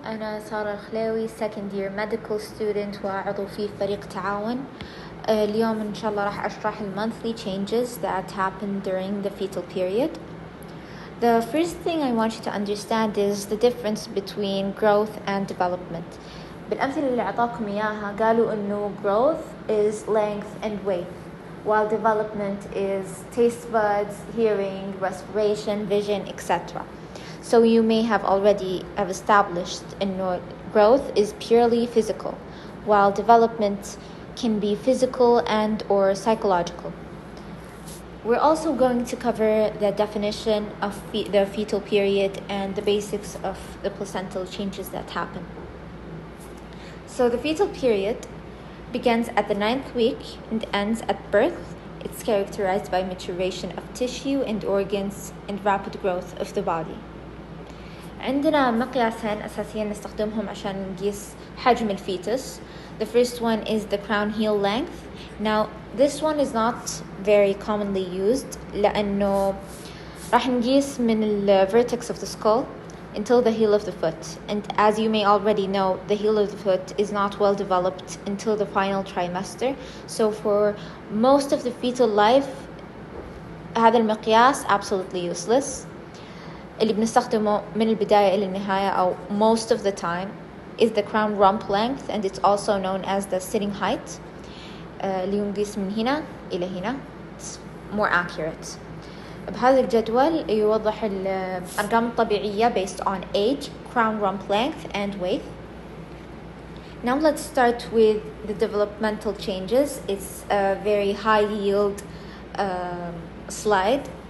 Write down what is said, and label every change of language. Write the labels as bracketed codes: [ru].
[ar] أنا ساره الخليوي [en] second year medical student [ar] وعضو في فريق تعاون. اليوم إن شاء الله راح أشرح [en] monthly changes that happen during the fetal period. The first thing I want you to understand is the difference between growth and development. [ar] بالأمثلة اللي أعطاكم إياها قالوا إنه [en] growth is length and weight, while development is taste buds, hearing, respiration, vision, etc. So you may have already established that growth is purely physical, while development can be physical and or psychological. We're also going to cover the definition of the fetal period and the basics of the placental changes that happen. So the fetal period begins at the 9th week and ends at birth. It's characterized by maturation of tissue and organs and rapid growth of the body. [ar] عندنا مقياسين أساسيين نستخدمهم عشان نقيس حجم الفيتس. [en] The first one is the crown heel length. Now this one is not very commonly used [ar] لأنه راح نقيس من [en] the vertex of the skull until the heel of the foot. And as you may already know, the heel of the foot is not well developed until the final trimester. So for most of the fetal life, [ar] هذا المقياس [en] absolutely useless. [ar] اللي بنستخدمه من البداية إلى النهاية أو [en] most of the time is the crown rump length, and it's also known as the sitting height. [ar] اللي ينقيس من هنا إلى هنا. [en] It's more accurate. [ar] بهذا الجدول يوضح الأرقام الطبيعية [en] based on age, crown rump length and weight. Now let's start with the developmental changes. It's a very high yield slide.